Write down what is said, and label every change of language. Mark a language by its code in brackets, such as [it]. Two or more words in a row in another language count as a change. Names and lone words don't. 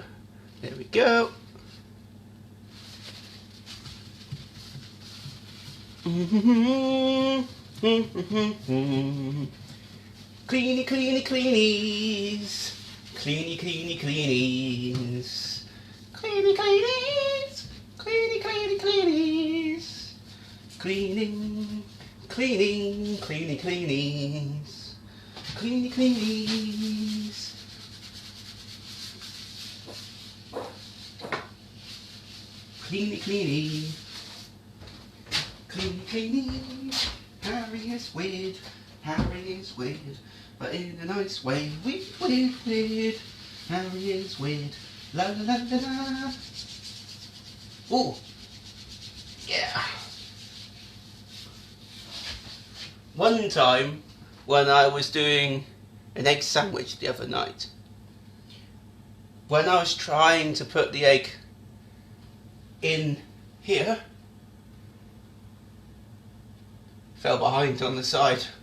[en] There we go. Cleany, cleany, cleanies. Cleany, cleany, cleanies. Cleany, cleanies. Cleany, cleany, cleanies. Cleaning, cleaning, cleany, cleanies. Cleany, cleanies. Cleany, cleany. Cleany, cleany. Harry is weird. Harry is weird. But in a nice way. Weird, weird, weird. Harry is weird. La la la la la. Oh. Yeah. One time when I was doing an egg sandwich the other night, when I was trying to put the egg in here, fell behind on the side.